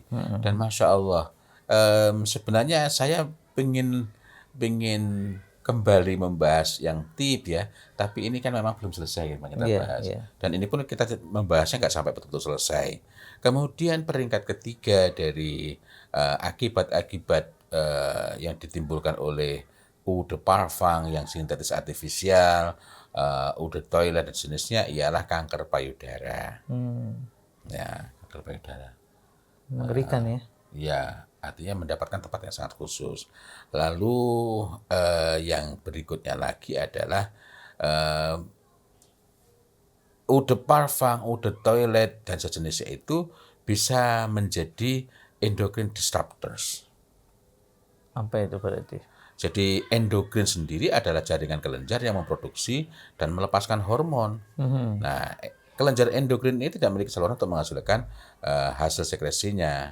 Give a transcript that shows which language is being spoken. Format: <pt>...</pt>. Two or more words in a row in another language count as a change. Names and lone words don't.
<id>Dan</id> <ar>ما شاء الله,</ar> <id>sebenarnya saya ingin kembali membahas yang tip ya, tapi ini kan memang belum selesai yang kita Iya, bahas. iya. Dan ini pun kita membahasnya nggak sampai betul-betul selesai. Kemudian peringkat ketiga dari akibat-akibat yang ditimbulkan oleh</id> <fr>eau de parfum</fr> <id>yang sintetis artifisial,</id> <fr>eau de toilet</fr> <id>dan jenisnya ialah kanker payudara. Ya, kanker payudara. Mengerikan ya. Ya, artinya mendapatkan tempat yang sangat khusus. Lalu yang berikutnya lagi adalah</id> <fr>eau de parfum, eau de toilet</fr> <id>dan sejenisnya itu bisa menjadi</id> <en>endocrine disruptors.</en> <id>Apa itu berarti? Jadi endokrin sendiri adalah jaringan kelenjar yang memproduksi dan melepaskan hormon. Nah, kelenjar endokrin ini tidak memiliki saluran untuk menghasilkan hasil sekresinya.</id>